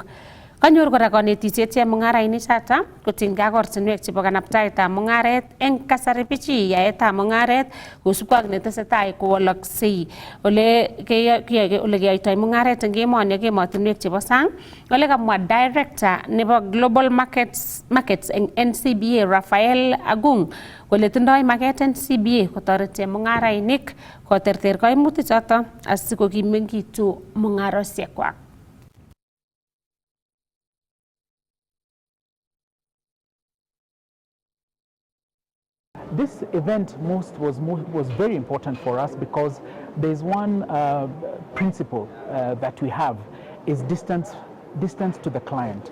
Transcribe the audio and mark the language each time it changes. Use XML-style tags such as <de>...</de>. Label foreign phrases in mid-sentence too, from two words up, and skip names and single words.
<kln>Kanyor kora kanetisiet chemung'arainik choto kotinygei ak ortinwek chebo kanaptaetab mung'aret eng kasari bichi yaetab mung'aret kosubkei ak netesetai kowoloksei ole keyoitoi mung'aret eng emoni ak emotinwek chebo sang. Ole kamwa director nebo Global Markets eng NCBA Raphael Agung kole tindoi maket NCBA kotoret chemung'arainik koterter kaimutik choto asikokimekitu mung'arosiekwak.</kln> <en>This event was very important for us because there's one principle that we have is distance to the client.</en>